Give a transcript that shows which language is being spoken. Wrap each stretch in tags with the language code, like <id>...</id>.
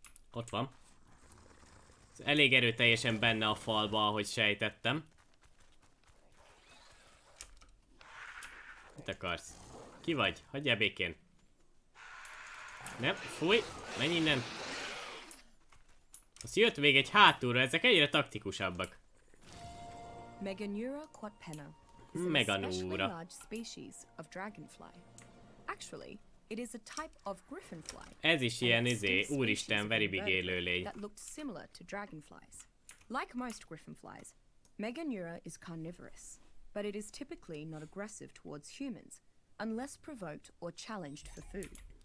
<hu>Ott van. Ez elég erőteljesen benne a falba, ahogy sejtettem. Mit akarsz? Ki vagy? Hagyjál békén. Nem, fúj, menj innen. Azt jött még egy hátulra, ezek egyre taktikusabbak.</hu> <en>Meganura quadpenna is an especially large species of dragonfly. Actually, it is a type of griffinfly.</en> <hu>Ez is ilyen úristen,</hu> <en>very big</en> <hu>élőlény.</hu> <en>That looked similar to dragonflies. Like most griffinflies, Meganura is carnivorous, but it is typically not aggressive towards humans unless provoked or challenged for food.</en>